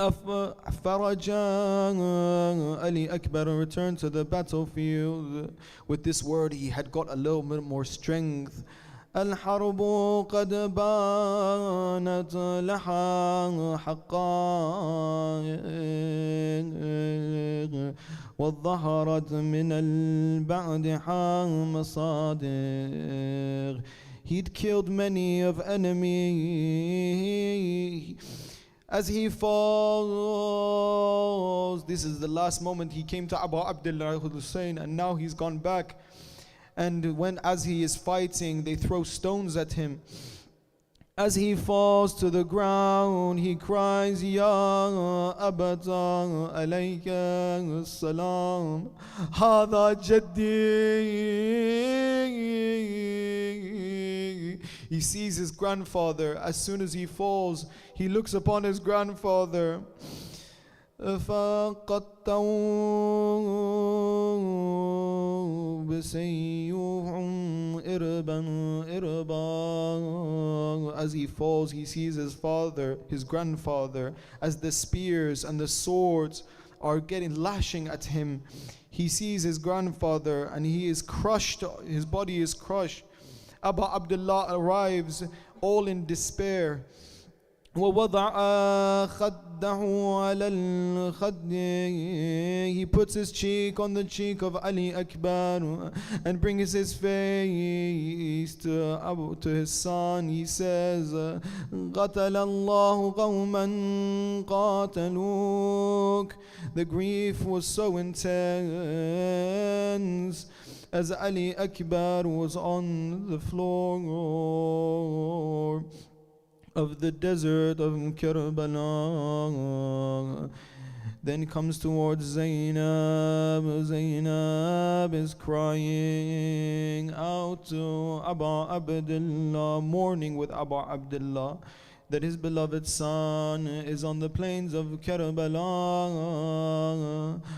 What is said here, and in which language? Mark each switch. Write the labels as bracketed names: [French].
[English] Ali Akbar returned to the battlefield. With this word he had got a little bit more strength. [Arabic] الحرب قد بانت لها حقائق وظهرت من البعد مصادق. [English] He'd killed many of enemy. As he falls, this is the last moment he came to Abu Abdullah Hussein, and now he's gone back. And as he is fighting, they throw stones at him. As he falls to the ground, he cries, [Arabic] Ya Abata alayka salam, Hada Jaddi. [English] He sees his grandfather. As soon as he falls, he looks upon his grandfather. [Arabic] فقطعوا بسيوفهم إربا إربا. [English] As he falls, he sees his father, his grandfather, as the spears and the swords are lashing at him. He sees his grandfather and he is crushed, his body is crushed. Abu Abdullah arrives all in despair. [Arabic] وَوَضَعَ خَدَّهُ عَلَى الْخَدِّ. [English] He puts his cheek on the cheek of Ali Akbar and brings his face to his son. He says, [Arabic] قَتَلَ اللَّهُ قَوْمًا قَاتَلُوكَ. [English] The grief was so intense as Ali Akbar was on the floor of the desert of Karbala. Then comes towards Zainab. Zainab is crying out to Abu Abdullah, mourning with Abu Abdullah that his beloved son is on the plains of Karbala.